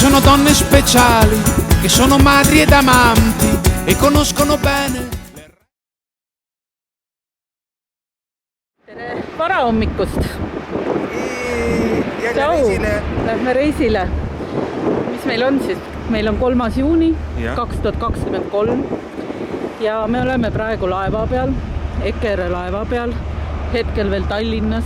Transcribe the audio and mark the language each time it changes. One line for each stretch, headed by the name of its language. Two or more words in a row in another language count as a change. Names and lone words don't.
Italian: donne speciali che sono madri ed amanti e conoscono bene.
Estonian: Tere varahommikust! Lähme reisile. Mis meil on siis? Meil on 3. juuni 2023 ja me oleme praegu laeva peal, Eckerö laeva peal, hetkel veel Tallinnas.